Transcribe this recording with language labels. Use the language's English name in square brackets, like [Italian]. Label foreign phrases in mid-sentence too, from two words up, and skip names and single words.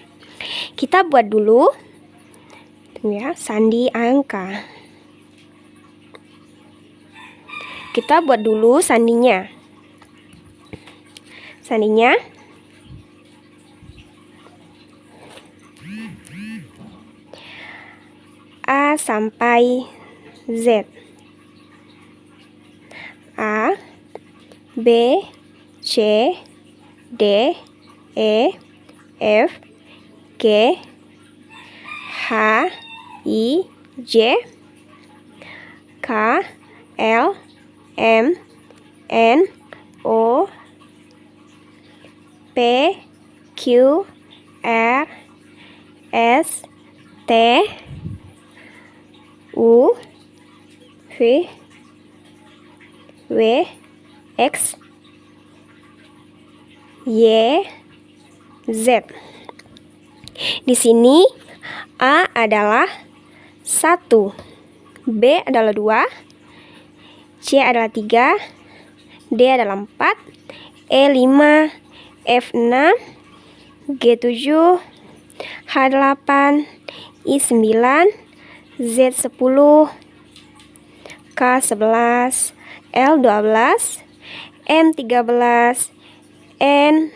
[Indonesian] Kita buat dulu ya, sandi angka. Kita buat dulu sandinya. Sandinya A sampai Z. A, B, C, D, E, F, G, I J K L M N O P Q R S T U V W X Y Z. Di sini A adalah 1, B adalah 2, C adalah 3, D adalah 4, E 5, F 6, G 7, H 8, I 9, Z 10, K 11, L 12, M 13, N